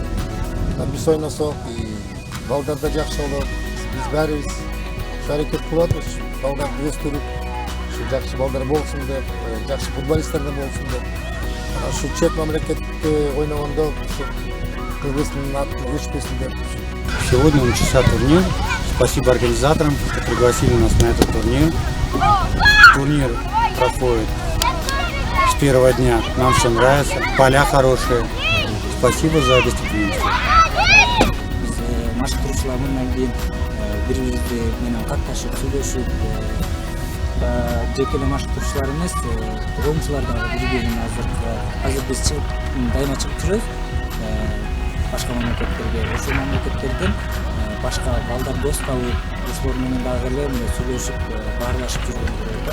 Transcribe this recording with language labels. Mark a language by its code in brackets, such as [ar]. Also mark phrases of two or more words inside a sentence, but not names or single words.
[ky] Биз ойносок, балдар да жакшы болот. Биз баарыбыз аракет кылып атабыз, балдарды өстүрүп, жакшы балдар болсун деп, жакшы футболисттер да болсун деп. Шу чет мамлекетте ойногондо Кыргыздын атын өчпөсүн деп. [ru] Сегодня начался турнир. Спасибо организаторам, что пригласили нас на этот турнир. Турнир проходит с первого дня. Нам все нравится. Поля хорошие. Спасибо за гостеприимство. [ky] Машыктыруучулар менен кийин бири-бирибизди менен катташып, сүйлөшүп, жеке эле машыктыруучулар эмес, коомчулар да бири-бирин азыр биз дайыма чыгып жүрөбүз. Башка мамлекеттерге, ошол мамлекеттерден башка балдар дос табып, ошолор менен дагы эле сүйлөшүп, баарлашып жүргөн.